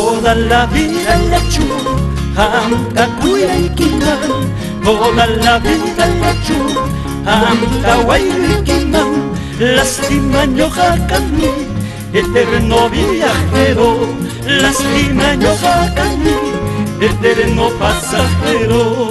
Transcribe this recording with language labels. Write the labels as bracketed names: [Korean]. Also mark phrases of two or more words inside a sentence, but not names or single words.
[Spanish] toda la vida la chu, [Quechua] hamta kuyaykiman, [Spanish] toda la vida la chu, [Quechua] hamta waykiman, [Spanish] lástima ñoqaqami, eterno viajero, lástima ñoqaqami, eterno pasajero.